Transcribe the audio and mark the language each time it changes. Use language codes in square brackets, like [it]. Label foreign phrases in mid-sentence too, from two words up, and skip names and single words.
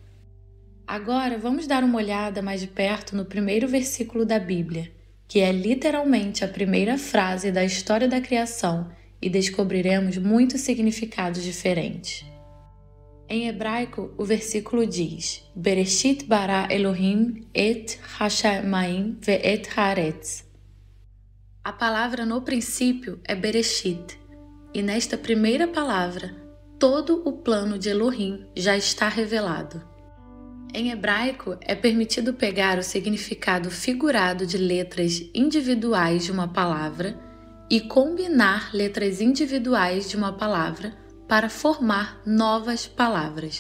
[pt] Agora vamos dar uma olhada mais de perto no primeiro versículo da Bíblia, que é literalmente a primeira frase da história da criação, e descobriremos muitos significados diferentes. Em hebraico, o versículo diz: [he] בראשית ברא אלהים את השמים ואת הארץ. [pt] A palavra no princípio é Bereshit, e nesta primeira palavra, todo o plano de Elohim já está revelado. Em hebraico, é permitido pegar o significado figurado de letras individuais de uma palavra e combinar letras individuais de uma palavra para formar novas palavras.